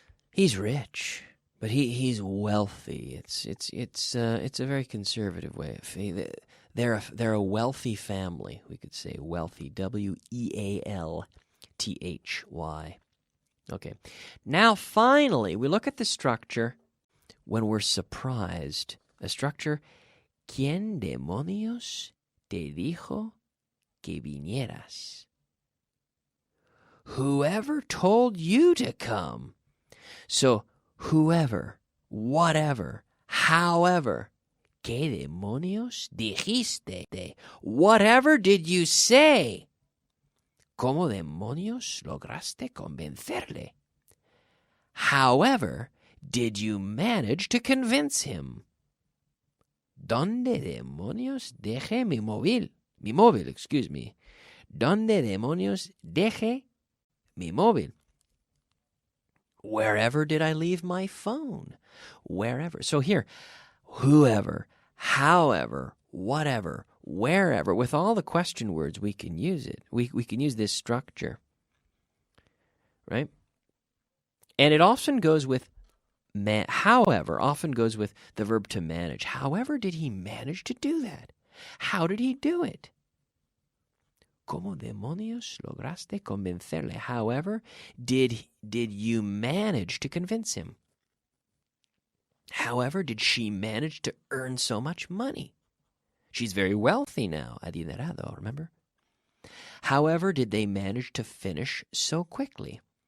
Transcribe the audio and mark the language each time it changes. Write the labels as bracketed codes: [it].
[en] He's rich, but he's wealthy. It's a very conservative way. They're a wealthy family. We could say wealthy. W-E-A-L-T-H-Y. Okay. Now, finally, we look at the structure when we're surprised. A structure. [es] ¿Quién demonios te dijo que vinieras? [en] Whoever told you to come? So, whoever, whatever, however, [es] ¿qué demonios dijiste? [en] Whatever did you say? [es] ¿Cómo demonios lograste convencerle? [en] However, did you manage to convince him? [es] ¿Dónde demonios dejé mi móvil? Mi móvil, [en] excuse me. [es] ¿Dónde demonios dejé mi móvil? [en] Wherever did I leave my phone? Wherever. So here, whoever, however, whatever, wherever, with all the question words, we can use it. We can use this structure, right? And it often goes with, however, often goes with the verb to manage. However did he manage to do that? How did he do it? [es] ¿Cómo demonios lograste convencerle? [en] However, did you manage to convince him? However, did she manage to earn so much money? She's very wealthy now, adinerado, remember? However, did they manage to finish so quickly?